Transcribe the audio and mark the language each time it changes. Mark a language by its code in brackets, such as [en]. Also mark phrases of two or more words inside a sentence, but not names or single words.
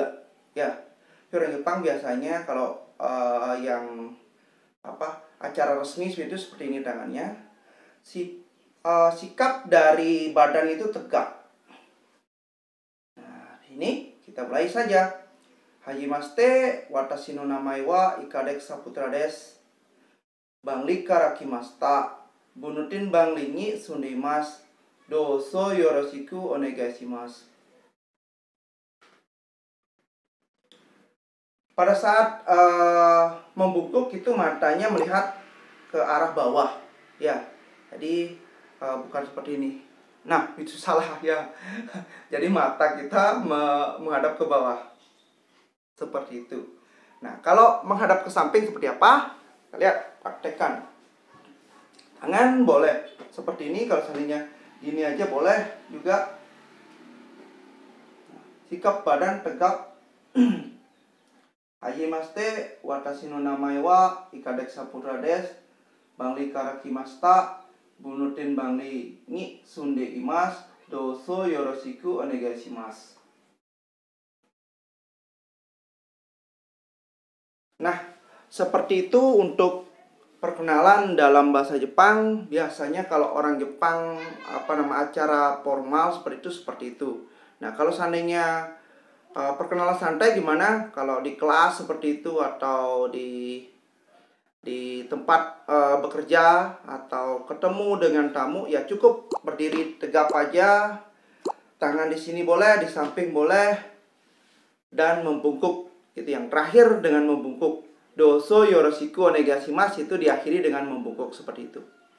[id] Ya, orang Jepang biasanya kalau yang acara resmi itu seperti ini tangannya. Sikap dari badan itu tegak. Nah, ini kita mulai saja. [ja] はじめまして、私の名前は Ikadek Saputra です. Bangli karakimashita. Bunutin bangli ni sundeimasu. どうぞよろしくお願いします. [id] Pada saat membungkuk itu matanya melihat ke arah bawah ya. Jadi bukan seperti ini. Nah, itu salah ya. Jadi mata kita menghadap ke bawah. Seperti itu. Nah, kalau menghadap ke samping seperti apa? Kita lihat, praktekkan. Tangan boleh seperti ini, kalau seandainya gini aja boleh juga. Sikap badan tegap. [ja] はじめまして、私の名前は Ikadek Saputra です. Bangli karakimashita, bunutin bangli ni sunde imasu. どうぞよろしくお願いします. [id] Nah, seperti itu untuk perkenalan dalam bahasa Jepang. Biasanya kalau orang Jepang acara formal seperti itu. Nah, kalau seandainya perkenalan santai gimana? Kalau di kelas seperti itu atau di tempat bekerja atau ketemu dengan tamu, ya cukup berdiri tegap aja. Tangan di sini boleh, di samping boleh, dan membungkuk. Itu yang terakhir dengan membungkuk. [ja] どうぞよろしくお願いします [id] itu diakhiri dengan membungkuk seperti itu.